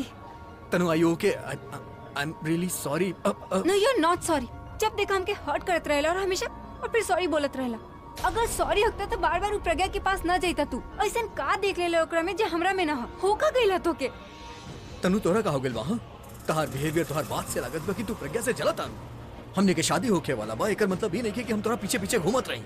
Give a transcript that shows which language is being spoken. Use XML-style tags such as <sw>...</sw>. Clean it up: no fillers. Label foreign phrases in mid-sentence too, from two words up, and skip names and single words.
<en>Tanu I okay? I am really sorry. No you are not sorry.</en> <bho>जब देखा हमके हर्ट करत रहेला और हमेशा और फिर सॉरी बोलत रहेला। अगर सॉरी होता तो बार बार प्रज्ञा के पास न जाता। तू ऐसा का देख ले ओकरा में जो हमरा में ना हो का गइला तो के। तनु तोरा का हो गइल वहां? तहार बिहेवियर तोहार बात से लागत बा कि तू प्रज्ञा से जलत आन। हमने के शादी होके वाला बा, एकर मतलब ये नहीं कि हम तोरा पीछे पीछे घूमत रही।</bho>